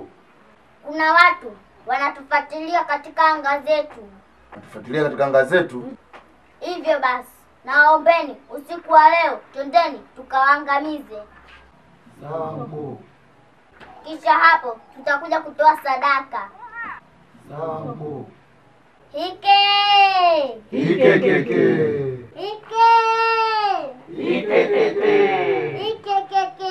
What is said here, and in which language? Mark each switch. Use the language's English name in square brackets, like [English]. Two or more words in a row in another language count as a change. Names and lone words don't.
[Swahili] Kuna watu wanatufuatilia katika anga zetu. Natufuatilia katika anga zetu? Hivyo basi, naombeni usiku wa leo twendeni tukawaangamize. Sawa mkuu. Kisha hapo tutakuja kutoa sadaka. Sawa mkuu. Hike! Hike keke. Hike! Hike keke. Hike keke.